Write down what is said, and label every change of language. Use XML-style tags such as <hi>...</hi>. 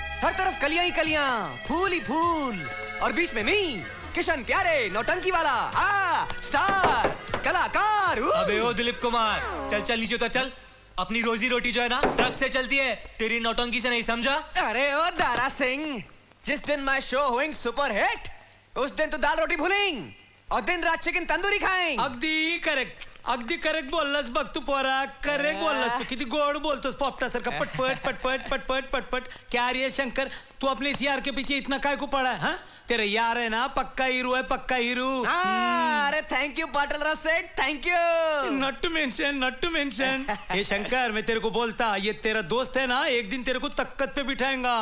<hi>हर तरफ कलियां ही कलियां, फूल ही फूल, और बीच में मी किशन प्यारे नौटंकी वाला, हाँ स्टार कलाकार। अबे ओ दिलीप कुमार, चल चल नीचे उतर चल। अपनी रोजी रोटी जो है ना ट्रक से चलती है, तेरी नौटंकी से नहीं, समझा? अरे ओ दारा सिंह, जिस दिन my show hoeing super hit उस दिन तो दाल रोटी भूलेंग और दिन रात चिकन तंदूरी खाएंग।</hi> <mr>अगदी करेक्ट बोललास बघ तू पोरा, करेक्ट बोललास तू। किती गोड बोलतोस पोपटा सर का, पटपट पटपट पटपट पटपट।</mr> <hi>क्या रे शंकर, तू अपने इस यार के पीछे इतना काय को पड़ा है? हाँ तेरे यार है ना, पक्का हीरो है, पक्का हीरो। अरे थैंक यू पाटिल सेठ, thank you.</hi> <en>Not to mention.</en> <hi>ये शंकर, मैं तेरे को बोलता, ये तेरा दोस्त है ना, एक दिन तेरे को तख्त पे बिठाएगा।</hi>